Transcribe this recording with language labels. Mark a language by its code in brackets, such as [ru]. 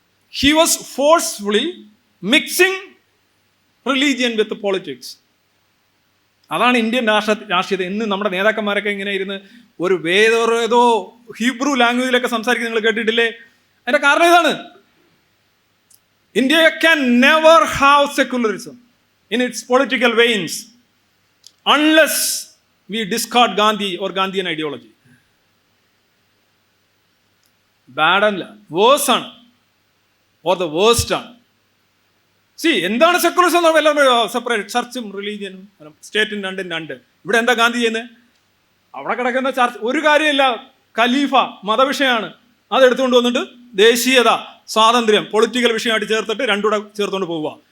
[en] He was forcefully mixing religion with politics. [ml] അതാണ് Indian രാഷ്ട്രീയത. ഇന്ന് നമ്മുടെ നേതാക്കന്മാരൊക്കെ ഇങ്ങനെ ഇരുന്ന് ഒരു ഏതോ ഹീബ്രു ലാംഗ്വേജിലൊക്കെ സംസാരിക്കുന്നത് നിങ്ങൾ കേട്ടിട്ടില്ലേ? അതിന്റെ കാരണം ഇതാണ്. [en] India can never have secularism in its political veins unless we discard Gandhi or Gandhian ideology. [ml] Bad അല്ല, വേഴ്സ് ആണ്, [en] or the worst [ml] ആണ്. എന്താണ് സെക്കുലറിസം? സെപ്പറേറ്റ് ചർച്ചും റിലീജിയനും സ്റ്റേറ്റും രണ്ട്. ഇവിടെ എന്താ ഗാന്ധി ചെയ്യുന്നത്? അവിടെ കിടക്കുന്ന ചർച്ച് ഒരു കാര്യമില്ല, ഖലീഫ മതവിഷയമാണ്, അതെടുത്തുകൊണ്ട് വന്നിട്ട് ദേശീയത, സ്വാതന്ത്ര്യം, പൊളിറ്റിക്കൽ വിഷയമായിട്ട് ചേർത്തിട്ട് രണ്ടുകൂടെ ചേർത്തുകൊണ്ട് പോവുക.